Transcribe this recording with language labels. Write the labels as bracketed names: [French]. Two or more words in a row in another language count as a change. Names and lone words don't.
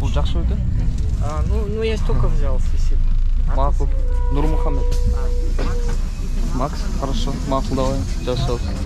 [Kyrgyz] Бул жакшы экен. [Russian] Ну я столько взял, спасибо. Макул. Нурмухаммед. Макс, хорошо. Макул, давай. Сейчас.